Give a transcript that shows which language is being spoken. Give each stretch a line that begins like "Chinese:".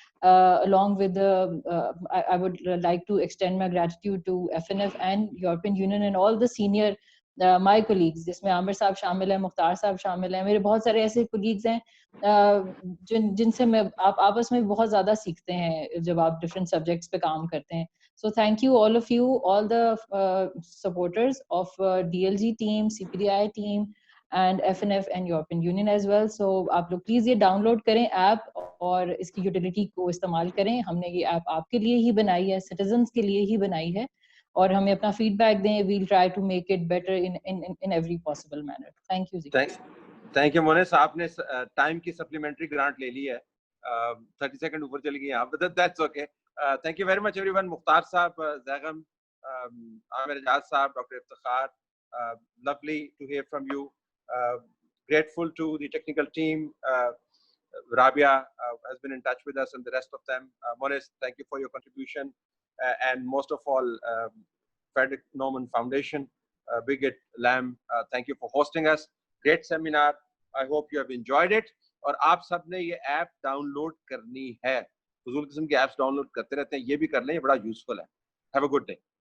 English: along with I would like to extend my gratitude to FNF and European Union and all the senior my colleagues,
Urdu: جس میں عامر صاحب شامل ہیں, مختار صاحب شامل ہیں, میرے بہت سارے ایسے کولیگز ہیں جن سے میں آپ آپس میں بہت زیادہ سیکھتے ہیں جب آپ ڈفرینٹ سبجیکٹس پہ کام کرتے ہیں.
English: So thank you all of you, all the supporters of DLG team, CPDI team, and FNF and European Union as well.
Urdu: So آپ لوگ پلیز یہ ڈاؤن لوڈ کریں ایپ اور اس کی یوٹیلیٹی کو استعمال کریں. ہم نے یہ ایپ آپ کے لیے ہی بنائی ہے, سٹیزنس کے لیے ہی بنائی ہے, اور ہمیں اپنا فیڈ بیک دیں.
English: We'll try to make it better in every possible manner. Thank you جی. Thank you Monis.
Urdu: آپ نے ٹائم کی سپلیمنٹری گرانٹ لے لی ہے, 30 سیکنڈ اوپر چلی گئی آپ,
English: That's okay. Thank you very much everyone ون. Mukhtar sahab, Zaigham, Aamir Ejaz sahab, doctor Iftikhar, lovely to hear from you. Grateful to the technical team. Rabia has been in touch with us and the rest of them. Monis, thank you for your contribution. And most of all, Frederick Norman Foundation, Brigitte Lam, thank you for hosting us. Great seminar. I hope you have enjoyed it.
Urdu: اور آپ سب نے یہ app down load کرنی ہے. فضول قسم کی apps down load کرتے رہتے ہیں, یہ بھی کر لیں, یہ بڑا یوزفل ہے.
English: Have a good day.